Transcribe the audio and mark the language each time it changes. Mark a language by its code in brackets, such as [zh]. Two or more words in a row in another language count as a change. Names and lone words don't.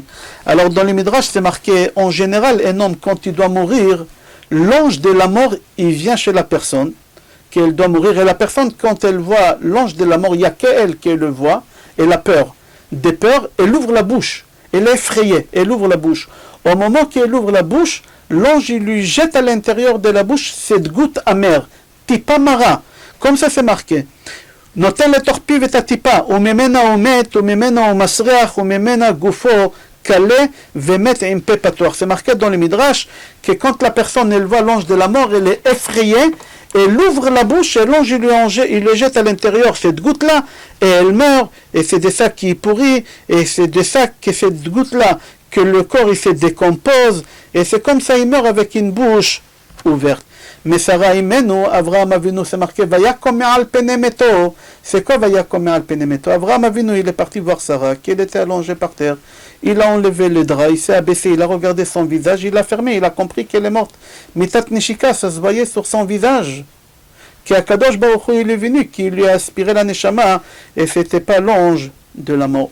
[fr] Alors dans les Midrash, c'est marqué, en général, un homme, quand il doit mourir, l'ange de la mort, il vient chez la personne, qu'elle doit mourir, et la personne, quand elle voit l'ange de la mort, il n'y a qu'elle qui le voit, elle a peur. Des peurs, elle ouvre la bouche, elle est effrayée, elle ouvre la bouche. Au moment qu'elle ouvre la bouche, l'ange, il lui jette à l'intérieur de la bouche cette goutte amère, [he] טיפה מרה, [fr] comme ça c'est marqué. [he] נותן לתוך את הטיפה, וממנה הוא מת, וממנה הוא מסריח, וממנה גופו קלה ומת עם פה פתוח. [fr] C'est marqué dans le Midrash que quand la personne elle voit l'ange de la mort, elle est effrayée, elle ouvre la bouche et l'ange il le jette à l'intérieur cette goutte-là, et elle meurt, et c'est de ça qui est pourri, et c'est de ça que cette goutte-là, que le corps il se décompose, et c'est comme ça il meurt avec une bouche ouverte. Mais Sarah Imenu, Avraham Avinu, c'est marqué [he] ויקם מעל פני מתו. [fr] C'est quoi [he] ויקם מעל פני מתו? [fr] Avraham Avinu, il est parti voir Sarah, qui était allongée par terre. Il a enlevé le drap, il s'est abaissé, il a regardé son visage, il l'a fermé, il a compris qu'elle est morte. [he] מיתת נשיקה, [fr] ça se voyait sur son visage. Qu' [he] הקדוש ברוך הוא, [fr] il est venu, qui lui a aspiré la Neshama, et c'était pas l'ange de la mort.